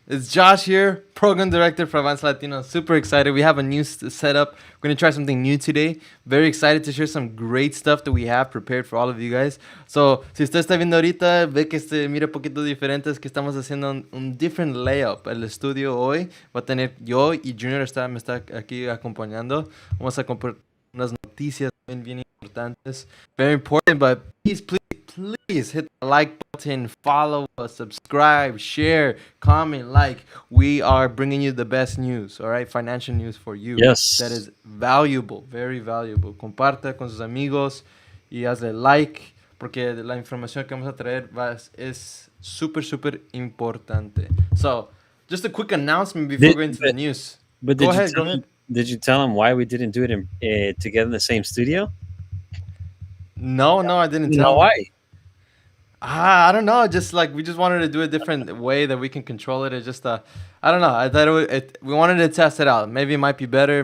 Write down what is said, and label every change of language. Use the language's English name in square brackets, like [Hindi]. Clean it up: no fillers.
[English] It's Josh here, Program Director for Avance Latino. Super excited. We have a new setup. We're going to try something new today. Very excited to share some great stuff that we have prepared for all of you guys. [Spanish] So, si usted está viendo ahorita, ve que mira un poquito diferente, es que estamos haciendo un [English] different layout. [Spanish] El estudio hoy va a tener yo y Junior me está aquí acompañando. Vamos a compartir unas noticias bien importantes. [English] Very important, but please hit the like button, follow us, subscribe, share, comment, like. We are bringing you the best news, all right? Financial news for you. Yes. That is valuable, very valuable. [Spanish] Comparta con sus amigos y hazle like, porque la información que vamos a traer es súper, súper importante. [English] So, just a quick announcement before we go into the news. But Go ahead. Did you tell them why we didn't do it together in the same studio? No, I didn't tell know them. Why? I don't know. Just like we just wanted to do a different way that we can control it. It's just I don't know. I thought we wanted to test it out. Maybe it might be better.